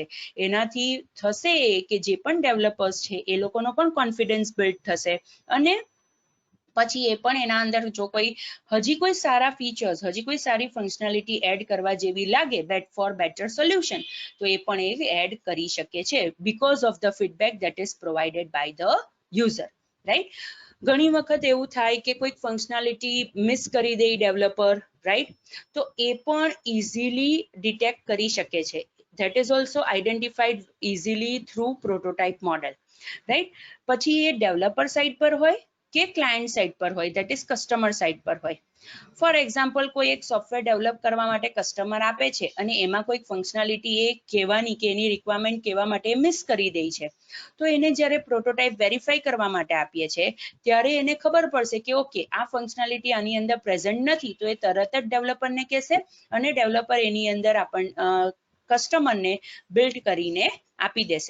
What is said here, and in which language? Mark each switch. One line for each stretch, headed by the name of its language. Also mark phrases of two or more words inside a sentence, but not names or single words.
Gujarati: એનાથી થશે કે જે પણ ડેવલપર્સ છે એ લોકોનો પણ
English: confidence build
Gujarati: થશે અને પછી એ પણ એના અંદર જો કોઈ હજી કોઈ સારા ફીચર્સ, હજી કોઈ સારી
English: functionality add
Gujarati: કરવા જેવી લાગે,
English: bet for better solution,
Gujarati: તો એ પણ એ એડ કરી શકે છે
English: because of the feedback that is provided by the user,
Gujarati: રાઈટ. ઘણી વખત એવું થાય કે કોઈક
English: functionality miss
Gujarati: કરી દે ડેવલપર, રાઈટ, તો એ પણ
English: easily detect
Gujarati: કરી શકે છે.
English: That is also identified easily through prototype model, right.
Gujarati: પછી એ
English: developer side
Gujarati: પર હોય કે
English: client side
Gujarati: પર હોય,
English: that is customer side
Gujarati: પર હોય.
English: for example,
Gujarati: કોઈ એક
English: software develop
Gujarati: કરવા માટે કસ્ટમર આપે છે અને એમાં કોઈક ફંક્શનાલિટી એ કહેવાની કે એની રિક્વાયરમેન્ટ કહેવા માટે મિસ કરી દે છે, તો એને જ્યારે
English: prototype verify
Gujarati: કરવા માટે આપીએ છીએ ત્યારે એને ખબર પડશે કે ઓકે આ ફંક્શનાલિટી આની અંદર પ્રેઝન્ટ નથી, તો એ તરત જ ડેવલપરને કહેશે અને ડેવલપર એની અંદર કસ્ટમરને બિલ્ડ કરીને આપી દેશે.